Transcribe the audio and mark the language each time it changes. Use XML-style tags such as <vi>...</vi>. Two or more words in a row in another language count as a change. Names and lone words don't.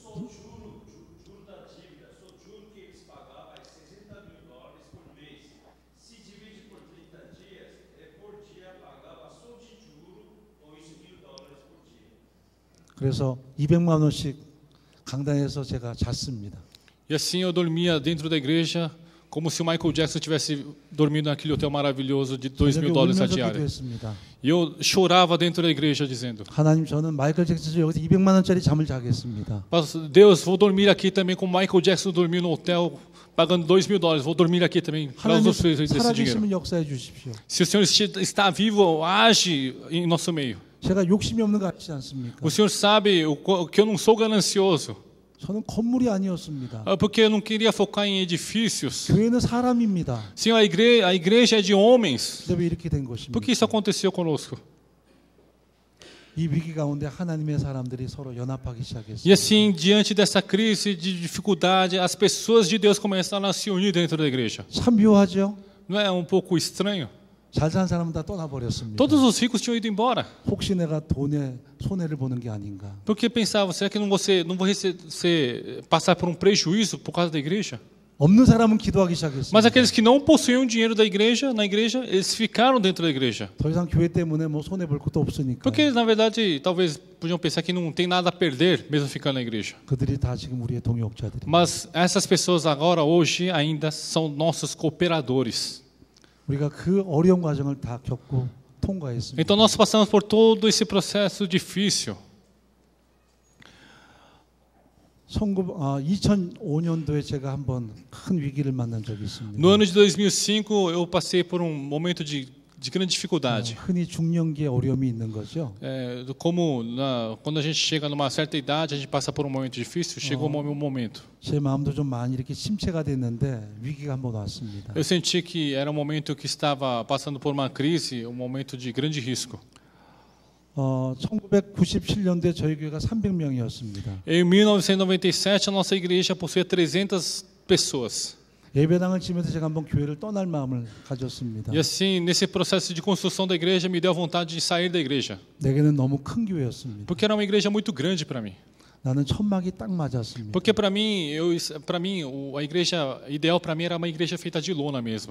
<ko>그래서 200만 원씩 강당에서 제가 잤습니다.</ko> <pt>E assim eu dormia dentro da igreja, como se o Michael Jackson tivesse dormido naquele hotel maravilhoso de 2 mil dólares a</pt> <ko>울면서</ko> <pt>diária.</pt> <ko>기도했습니다.</ko> <pt>E eu chorava dentro da igreja, dizendo:</pt> <ko>하나님, 저는 마이클 잭슨 여기서 200만 원짜리 잠을 자겠습니다.</ko> <pt>Deus, vou dormir aqui também como Michael Jackson dormiu no hotel, pagando 2 mil dólares. Vou dormir aqui também para</pt> <ko>하나님</ko> <pt>usufruir desse dinheiro.</pt> <ko>살아계시면 역사해 주십시오.</ko> <pt>Se o Senhor está vivo, age em nosso meio.</pt> <ko>제가 욕심이 없는 거 아시지 않습니까?</ko> <pt>O Senhor sabe que eu não sou ganancioso,</pt> <ko>저는 건물이 아니었습니다.</ko> <pt>porque eu não queria focar em edifícios.</pt> <ko>교회는 사람입니다.</ko> <pt>Senhor, a igreja é de homens.</pt> <ko>근데 왜 이렇게 된 것입니까?</ko> <pt>Por que isso aconteceu conosco?</pt> <ko>이 위기 가운데 하나님의 사람들이 서로 연합하기 시작했어요.</ko> <pt>E assim, diante dessa crise de dificuldade, as pessoas de Deus começaram a se unir dentro da igreja.</pt> <ko>참 묘하죠?</ko> <pt>Não é um pouco estranho?</pt> <ko>잘 산 사람은 다 떠나버렸습니다.</ko> <pt>Todos os ricos tinham ido embora.</pt> <ko>혹시 내가 돈에 손해를 보는 게 a닌가?</ko> <pt>Porque pensavam, será que não vou passar por um prejuízo por causa da igreja?</pt> <ko>없는 사람은 기도하기 시작했습니다.</ko> <pt>Mas aqueles que não possuíam dinheiro da igreja, na igreja, eles ficaram dentro da igreja.</pt> <ko>더 이상 교회 때문에 뭐 손해 볼 것도 없으니까.</ko> <pt>Porque, na verdade, talvez podiam pensar que não tem nada a perder, mesmo ficando na igreja.</pt> <ko>그들이 다 지금 우리의 동역자들이.</ko> <pt>Mas essas pessoas agora, hoje, ainda são nossos cooperadores.</pt> <ko>우리가 그 어려운 과정을 다 겪고 통과했습니다.</ko> <pt>Então nós passamos por todo esse processo difícil.</pt> <ko>2005년도에 제가 한번 큰 위기를 만난 적이 있습니다.</ko> <pt>No ano de 2005, eu passei por um momento de grande dificuldade.</pt> <ko>흔히 중년기에 어려움이 있는 거죠.</ko> <pt>Como quando a gente chega numa certa idade, a gente passa por um momento difícil, chegou um momento.</pt> <ko>제 마음도 좀 많이 이렇게 침체가 됐는데 위기가 한번 왔습니다.</ko> <pt>Eu senti que era um momento que estava passando por uma crise, um momento de grande risco.</pt> <ko>1997년도에 저희 교회가 300명이었습니다.</ko> <pt>Em 1997, a nossa igreja possuía 300 pessoas.</pt> <ko>예배당을 지면서 제가 한번 교회를 떠날 마음을 가졌습니다.</ko> <pt>E assim, nesse processo de construção da igreja, me deu vontade de sair da igreja.</pt> <ko>내게는 너무 큰 교회였습니다.</ko> <pt>Porque era uma igreja muito grande para mim.</pt> <ko>나는 천막이 딱 맞았습니다.</ko> <pt>Porque para mim, a igreja ideal para mim era uma igreja feita de lona mesmo.</pt>